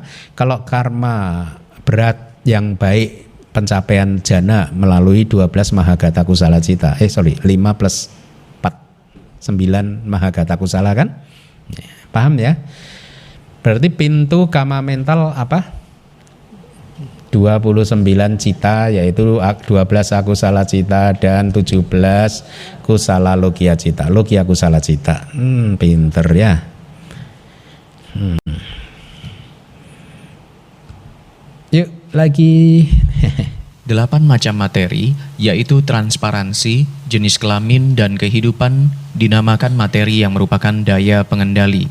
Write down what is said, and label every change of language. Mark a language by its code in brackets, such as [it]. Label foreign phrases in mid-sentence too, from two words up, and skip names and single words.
[id] Kalau karma berat yang baik pencapaian jana melalui 12 [pi] mahagata kusala cita. [id] 5 plus 4 9 [pi] mahagata kusala [id] kan? Paham ya? Berarti pintu kama mental apa? 29 cita, yaitu 12 [pi] akusala cita [id] dan 17 [pi] kusala lokia cita. Lokia kusala cita. [id] Pinter ya. Yuk lagi. 8 macam materi, yaitu transparansi, jenis kelamin, dan kehidupan, dinamakan materi yang merupakan daya pengendali.